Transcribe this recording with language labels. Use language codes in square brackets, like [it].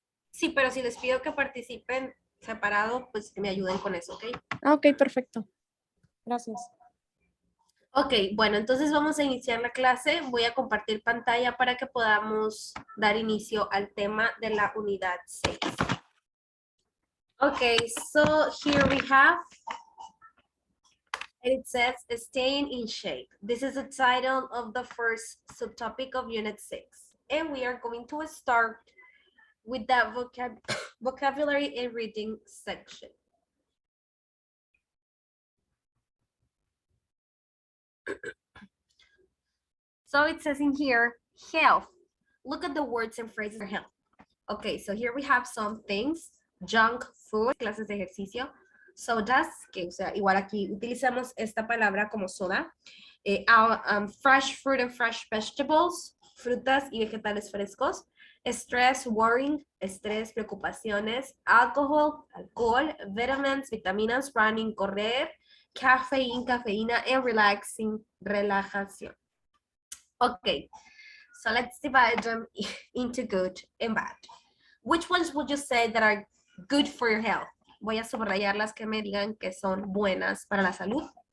[es] Sí, pero si les pido que participen separado, pues que me ayuden con eso, ¿ok? Ok, perfecto. Gracias. Ok, bueno, entonces vamos a iniciar la clase. Voy a compartir pantalla para que podamos dar inicio al tema de la unidad 6. [en] Okay, so here we have, and it says staying in shape. This is the title of the first subtopic of unit 6. And we are going to start with that vocabulary and reading section. So it says in here, health. Look at the words and phrases for health. Okay, so here we have some things. Junk food, [es] clases de ejercicio. Sodas, que o sea, igual aquí utilizamos esta palabra como soda. [en] Fresh fruit and fresh vegetables, [es] frutas y vegetales frescos. [en] Stress, worrying, [es] estrés, preocupaciones. [en] Alcohol, alcohol. Vitamins, vitaminas, running, correr. Caffeine, cafeína. And relaxing, relajación. Okay, so let's divide them into good and bad. Which ones would you say that are good for your health? [es] Voy a subrayar las que me digan que son buenas para la salud.